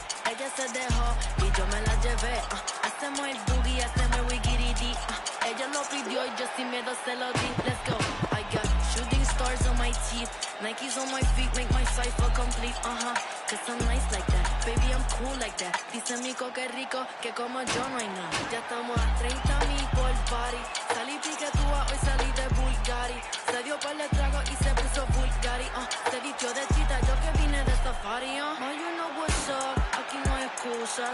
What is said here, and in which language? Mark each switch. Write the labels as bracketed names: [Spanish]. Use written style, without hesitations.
[Spanish] Ella se dejó y yo me la llevé. Hacemos el boogie, hacemos el wiggy-dee. Ella lo pidió y yo sin miedo se lo di. [English] Let's go. I got shooting stars on my teeth. Nikes on my feet make my cipher complete. Cause I'm nice like that. Baby, I'm cool like that. [Spanish] Dice Mico que rico, que como yo no hay nada. Ya estamos a 30,000 por party. Salí piquetúa, hoy salí de Bulgari. Se dio par de trago y se puso vulgar. Bugatti, se vistió de chita, yo que vine de safari, [English] Ma, you know what's up, [Spanish] aquí no hay excusa.